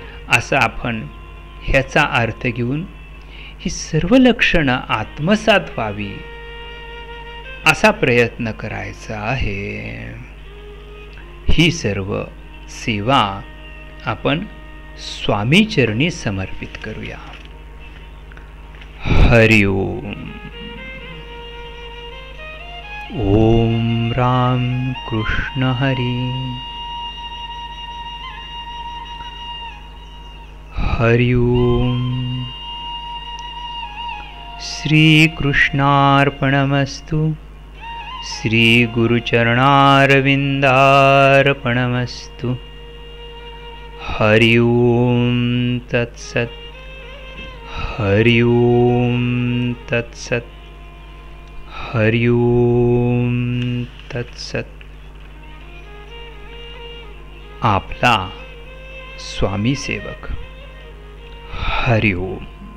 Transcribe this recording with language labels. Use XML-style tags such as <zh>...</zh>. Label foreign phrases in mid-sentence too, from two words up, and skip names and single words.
<mr>असं आपण ह्याचा अर्थ घेऊन ही सर्व लक्षणं आत्मसात व्हावी असा प्रयत्न करायचा आहे. ही सर्व सेवा आपण स्वामी चरणी समर्पित करूया.</mr> <sa>हरि ओम. ओम राम कृष्ण हरी. हरि ओम. श्री कृष्णार्पणमस्तु. श्री गुरुचरणारविन्दार्पणमस्तु. हरि ओम तत्सत्. हरि ओम तत्सत्. हरि ओम तत्सत्.</sa> <mr>आपला स्वामी सेवक.</mr> <sa>हरि ओम.</sa>